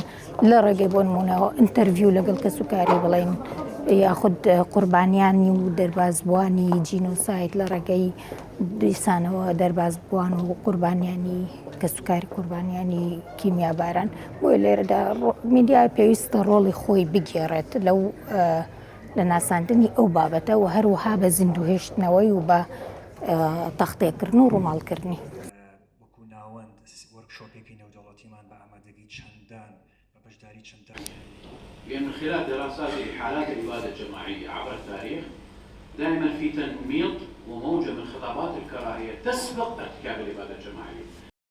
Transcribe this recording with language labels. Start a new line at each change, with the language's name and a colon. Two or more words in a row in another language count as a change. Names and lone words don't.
Central Kurdish: لە ڕێگەی بۆ نمونەوە ئینتەرویو لەگەڵ کەس و کاری بڵێن یاخود قوربانیانی و دەربازبووانی جینۆساید لە ڕێگەی دیسانەوە دەربازبووان و قوربانیانی کەسوکاری قوربانیانی کیمیاباران بۆی لێرەدا میدیای پێویستە ڕۆڵی خۆی بگێڕێت لەو لە ناساندنی ئەو بابەتە و هەروەها بە زیندوهێشتنەوەی و بە تەختێکردن و ڕووماڵکردنی وەکو ناوەند وەرکشۆپێکی نێودەوڵەتیمان بە ئامادەگی چەندان بە بەشداری چەندان
Arabic: من خلال دراسات حالات الإبادة الجماعية عبر التاريخ دائما في تنميط وموجة من خطابات الكراهية تسبق ارتكاب الإبادة الجماعية